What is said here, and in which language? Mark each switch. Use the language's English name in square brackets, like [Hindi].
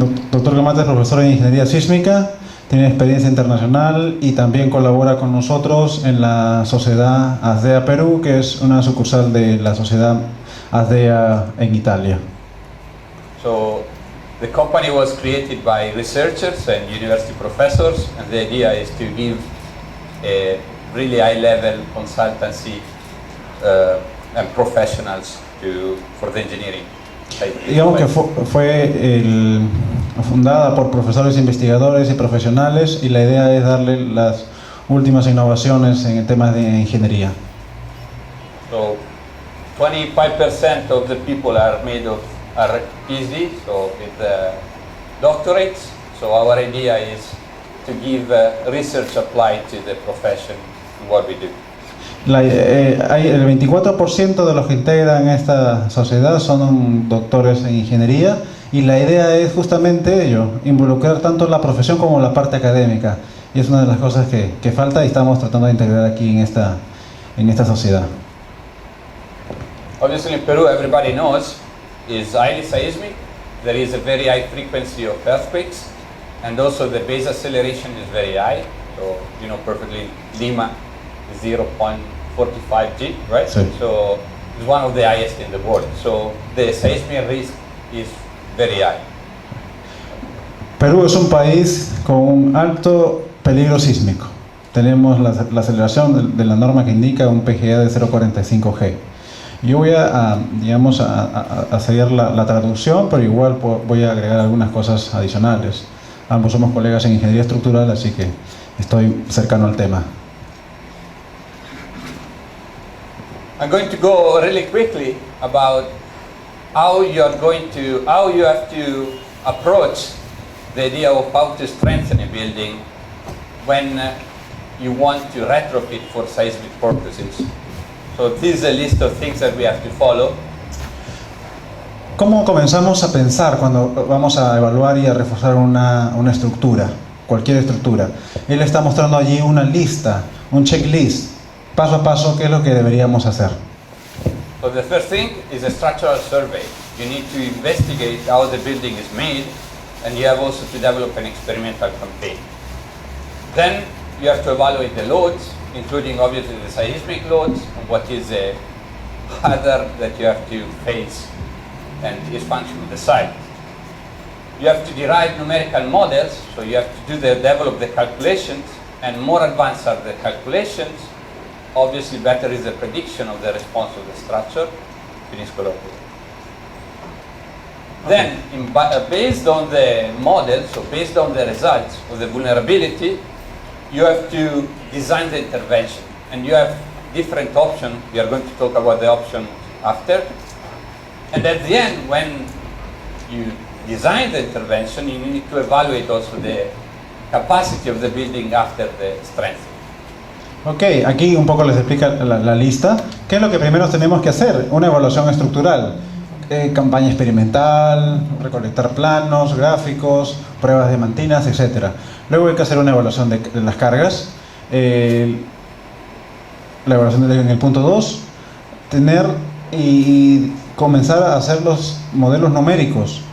[Spanish] Doctor Camata es profesor de Ingeniería Sísmica, tiene experiencia internacional y también colabora con nosotros en la sociedad ASDEA Perú, que es una sucursal de la sociedad ASDEA en Italia. [English] So the company was created by researchers and university professors, and the idea is to give a really high-level consultancy and professionals for the engineering. [Spanish] Digamos que fue fundada por profesores, investigadores y profesionales, y la idea es darle las últimas innovaciones en temas de ingeniería. [English] So 25% of the people are PhD, so with doctorates. So our idea is to give research applied to the profession in what we do. [Spanish] Hay el 24% de los que integran esta sociedad son doctores en ingeniería, y la idea es justamente ello, involucrar tanto la profesión como la parte académica, y es una de las cosas que falta y estamos tratando de integrar aquí en esta sociedad. [English] Obviously in Peru, everybody knows, is highly seismic. There is a very high frequency of earthquakes, and also the base acceleration is very high. So you know perfectly, Lima is 0.45 G, right? [Spanish] Sí. [English] So it's one of the highest in the world. So the seismic risk is very high. [Spanish] Perú es un país con un alto peligro sísmico. Tenemos la aceleración de la norma que indica un PGA de 0.45 G. Yo voy digamos, a seguir la traducción, pero igual voy a agregar algunas cosas adicionales. Ambos somos colegas en ingeniería estructural, así que estoy cercano al tema. [English] I'm going to go really quickly about how you have to approach the idea of how to strengthen a building when you want to retrofit for seismic purposes. So this is a list of things that we have to follow. [Spanish] ¿Cómo comenzamos a pensar cuando vamos a evaluar y a reforzar una estructura, cualquier estructura? Él está mostrando allí una lista, un checklist, paso a paso, qué es lo que deberíamos hacer. [English] So the first thing is a structural survey. You need to investigate how the building is made, and you have also to develop an experimental campaign. Then you have to evaluate the loads, including obviously the seismic loads, and what is the hazard that you have to face and is function of the site. You have to derive numerical models, so you have to develop the calculations, and more advanced are the calculations, obviously better is the prediction of the response of the structure. Finish colloquial. Then, based on the model, so based on the results of the vulnerability, you have to design the intervention. And you have different options. We are going to talk about the option after. And at the end, when you design the intervention, you need to evaluate also the capacity of the building after the strength. [Spanish] Ok, aquí un poco les explica la lista. ¿Qué es lo que primero tenemos que hacer? Una evaluación estructural. Campaña experimental, recolectar planos, gráficos, pruebas de mantinas, etc. Luego hay que hacer una evaluación de las cargas. La evaluación en el punto 2, tener y comenzar a hacer los modelos numéricos.